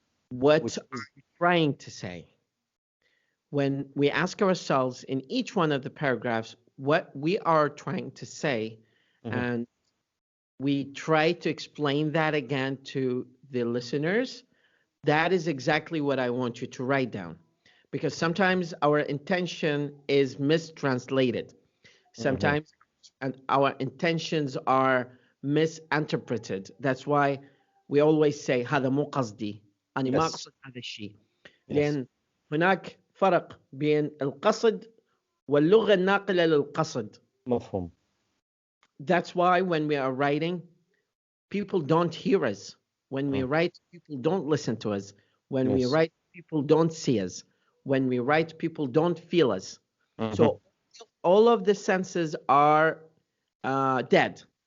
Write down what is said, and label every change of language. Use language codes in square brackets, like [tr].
[en] What are you trying to say? When we ask ourselves in each one of the paragraphs what we are trying to say, and we try to explain that again to the listeners, that is exactly what I want you to write down. Because sometimes our intention is mistranslated. Sometimes our intentions are misinterpreted. That's why we always say [ar] هذا مو قصدي، أنا ما أقصد هذا الشيء. لأن هناك فرق بين القصد واللغة الناقلة للقصد. مفهوم. [en] That's why when we are writing, people don't hear us. When we write, people don't listen to us. When we write, people don't see us. When we write, people don't feel us. So all of the senses are dead.